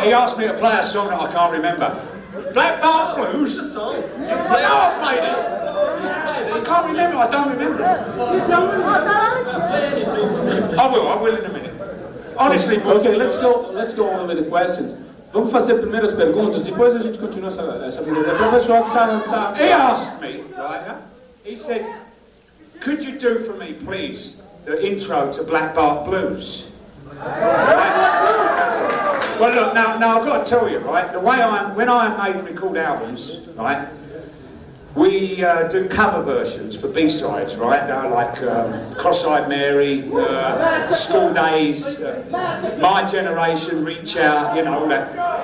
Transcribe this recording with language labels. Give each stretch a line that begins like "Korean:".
English: He asked me to play a song that I can't remember. Black Bart Blues? The song? I know I played it. I can't remember, I don't remember it. I will in a minute. Honestly, Okay, let's go on with the questions.
Portuguese: Vamos fazer primeiro as perguntas, depois a gente continua essa brincadeira. Para o pessoal que tá...
English: He asked me, right, he said, could you do for me, please, the intro to Black Bart Blues? Well, look, now I've got to tell you, right, the way when Iron Maiden record albums, right, we do cover versions for B-sides, right, like Cross-Eyed Mary, School Days, My Generation, Reach Out, you know, all that.